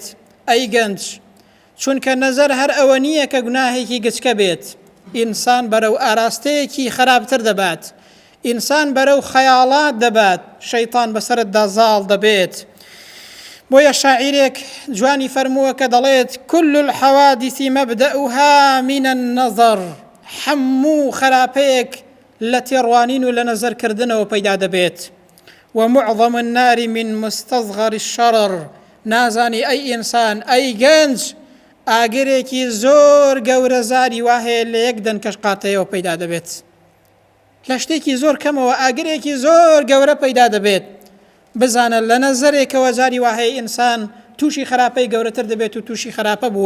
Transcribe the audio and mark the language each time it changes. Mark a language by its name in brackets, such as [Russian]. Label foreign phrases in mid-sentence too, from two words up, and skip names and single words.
[Central Kurdish] ئەی گەنج، چونکە نەزەر هەر ئەوە نییە کە گوناهێکی گچکە بێت. ئینسان بەرەو ئاراستەیەکی خراپتر دەبات، ئینسان بەرەو خەیاڵات دەبات، شەیتان بەسەرتدا زاڵ دەبێت. بۆیە شاعیرێک جوانی فەرمووە کە دەڵێت [Arabic] كل الحوادث مبدأها من النظر. [Central Kurdish] هەموو خراپەیەک لە تێڕوانین و لە نەزەرکردنەوە پەیدا دەبێت. [Arabic] ومعظم النار من مستصغر الشرر. [Central Kurdish] نازانی ئەی ئینسان، ئەی گەنج، ئاگرێکی زۆر گەورە زاری واهەیە لە یەک دەنکەش قاتەیەوە پەیدا دەبێت. لە شتێکی زۆر کەمەوە ئاگرێکی زۆر گەورە پەیدا دەبێت. بزانە لە نەزەرێکەوە جاری واهەیە ئینسان تووشی خراپەی گەورەتر دەبێت و تووشی خراپە بووە.